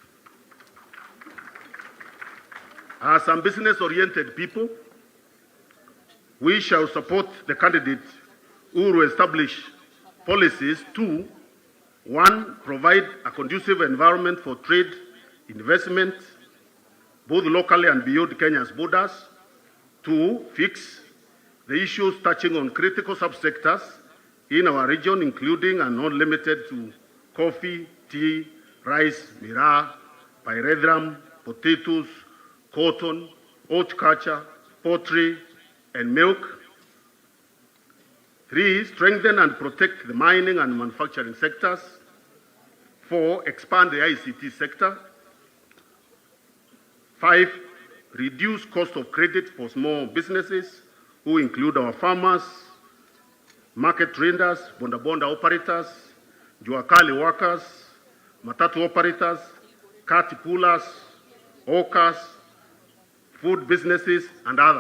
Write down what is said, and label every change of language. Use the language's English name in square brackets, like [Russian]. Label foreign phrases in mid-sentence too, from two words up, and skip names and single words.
[English] As some business-oriented people, we shall support the candidate who will establish policies to, 1, provide a conducive environment for trade, investment, both locally and beyond Kenya's borders. 2, fix the issues touching on critical subsectors in our region, including and not limited to coffee, tea, rice, miraa, pyrethrum, potatoes, cotton, horticulture, poultry, and milk. 3, strengthen and protect the mining and manufacturing sectors. 4, expand the ICT sector. 5, reduce cost of credit for small businesses, who include our farmers, market traders, bonda operators, juakali workers, matatu operators, kati pullers, hawkers, food businesses, and others.